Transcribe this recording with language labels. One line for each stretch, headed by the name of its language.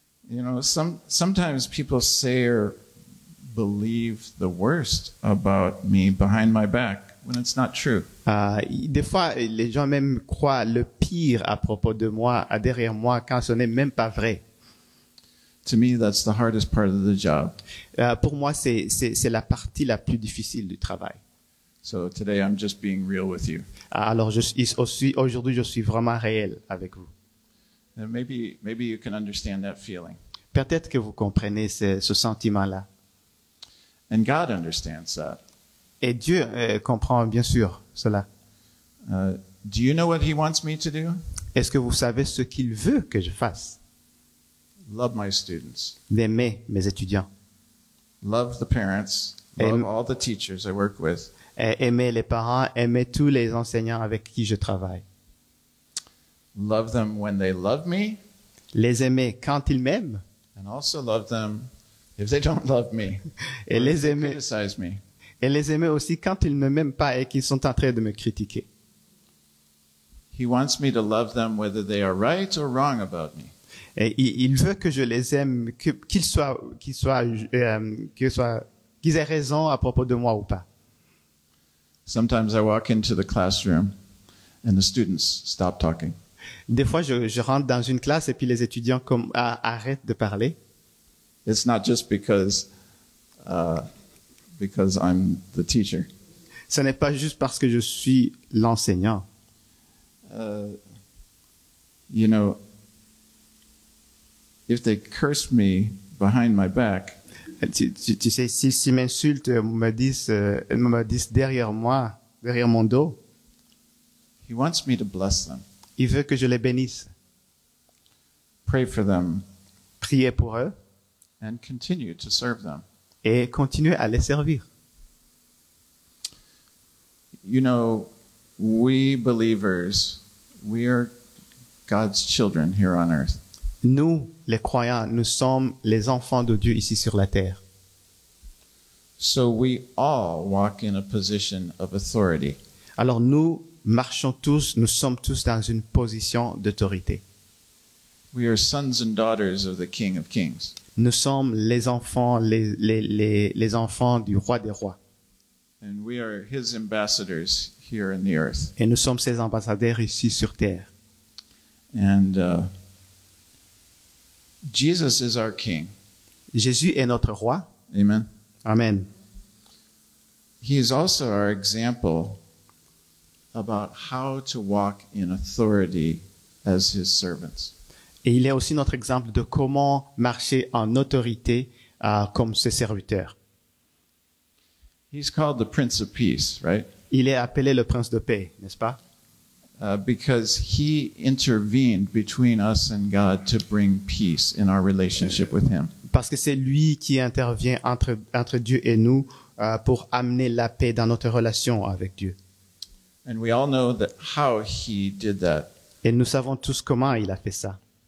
English: You know, sometimes people say or believe the worst about me behind my back when it's not true.
French: Des fois, les gens même croient le pire à propos de moi, derrière moi, quand ce n'est même pas vrai.
English: To me, that's the hardest part of the job.
French: Pour moi, c'est la partie la plus difficile du travail.
English: So today I'm just being real with you.
French: Alors, aujourd'hui, je suis vraiment réel avec vous.
English: And maybe you can understand that feeling.
French: Peut-être que vous comprenez ce sentiment-là.
English: And God understands that.
French: Et Dieu comprend bien sûr cela.
English: Do you know what He wants me to do?
French: Est-ce que vous savez ce qu'il veut que je fasse?
English: Love my students.
French: D'aimer mes étudiants.
English: Love the parents. Love all the teachers I work with.
French: Aimer les parents, aimer tous les enseignants avec qui je travaille.
English: Love them when they love me.
French: Les aimer quand ils m'aiment.
English: And also love them if they don't love me.
French: Et
English: or if
French: les
English: they
French: aimer.
English: criticize me.
French: Et les aimer aussi quand ils ne m'aiment pas et qu'ils sont en train de me critiquer.
English: He wants me to love them whether they are right or wrong about me.
French: Et il veut que je les aime, qu'ils aient raison à propos de moi ou pas.
English: Sometimes I walk into the classroom and the students stop talking.
French: Des fois, je rentre dans une classe et puis les étudiants arrêtent de parler.
English: It's not just because I'm the teacher.
French: Ce n'est pas juste parce que je suis l'enseignant.
English: You know, if they curse me behind my back,
French: Tu sais, s'ils m'insultent, me disent derrière moi, derrière mon dos,
English: He wants me to bless them,
French: il veut que je les bénisse.
English: pray for them,
French: Prier pour eux,
English: and continue to serve them.
French: et continuer à les servir.
English: You know, we believers, we are God's children here on earth.
French: Nous, les croyants, nous sommes les enfants de Dieu ici sur la terre.
English: So we all walk in a position of authority.
French: Alors nous marchons tous, nous sommes tous dans une position d'autorité.
English: We are sons and daughters of the King of Kings.
French: Nous sommes les enfants, les enfants du roi des rois.
English: And we are his ambassadors here in the earth.
French: Et nous sommes ses ambassadeurs ici sur terre.
English: And Jesus is our King.
French: Jésus est notre roi.
English: Amen.
French: Amen.
English: He is also our example about how to walk in authority as his servants.
French: Et il est aussi notre exemple de comment marcher en autorité comme ses serviteurs.
English: He's called the Prince of Peace, right?
French: Il est appelé le prince de paix, n'est-ce pas?
English: Because he intervened between us and God to bring peace in our relationship with him.
French: Parce que c'est lui qui intervient entre Dieu et nous pour amener la paix dans notre relation avec Dieu.
English: And we all know that how he did that.
French: Et nous savons tous comment il a fait ça.